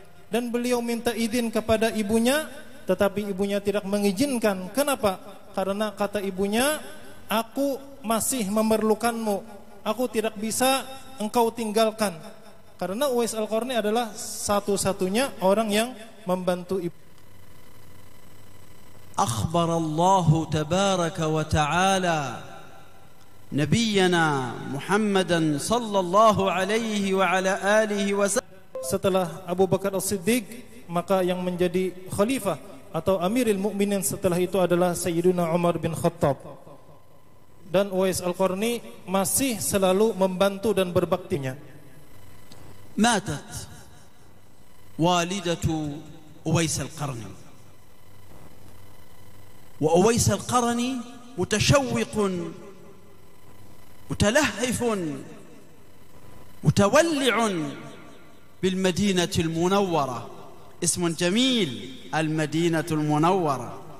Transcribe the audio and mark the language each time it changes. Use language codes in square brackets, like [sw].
[id] Dan beliau minta izin kepada ibunya, tetapi ibunya tidak mengizinkan. Kenapa? Karena kata ibunya, aku masih memerlukanmu, aku tidak bisa engkau tinggalkan. Karena Uwais Al-Qarni adalah satu-satunya orang yang membantu ibu. [ar] أخبر الله تبارك وتعالى نبينا محمدا صلى الله عليه وعلى آله وسلم. [id] Setelah Abu Bakar As-Siddiq, maka yang menjadi khalifah atau Amirul Mukminin setelah itu adalah Sayyidina Umar bin Khattab. Dan Uwais Al-Qarni masih selalu membantu dan berbaktinya. [ar] ماتت والدة أويس القرني، وأويس القرني متشوق متلهف متولع بالمدينة المنورة، اسم جميل، المدينة المنورة.